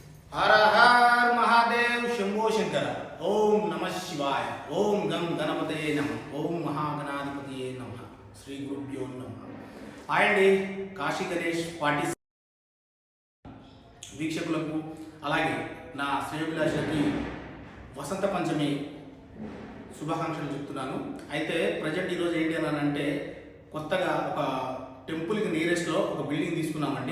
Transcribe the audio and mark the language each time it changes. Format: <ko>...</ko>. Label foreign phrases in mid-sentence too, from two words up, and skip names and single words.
<sa>हर हर महादेव शंभो शंकर। ओम नमः शिवाय। ओम गं गणपतये नमः। ओम महागणाधिपतये नमः। श्री गुरुभ्यो नमः।</sa> <te>आयंడి కాశీ గణేష్ పార్టీ వీక్షకులకు అలాగే నా శ్రేయోభిలాషులకి వసంత పంచమి శుభాకాంక్షలు చెప్తున్నాను. అయితే ప్రజెంట్ ఈరోజు ఏంటి అని అంటే కొత్తగా ఒక టెంపుల్కి నియరెస్ట్లో ఒక బిల్డింగ్ తీసుకున్నామండి.</te>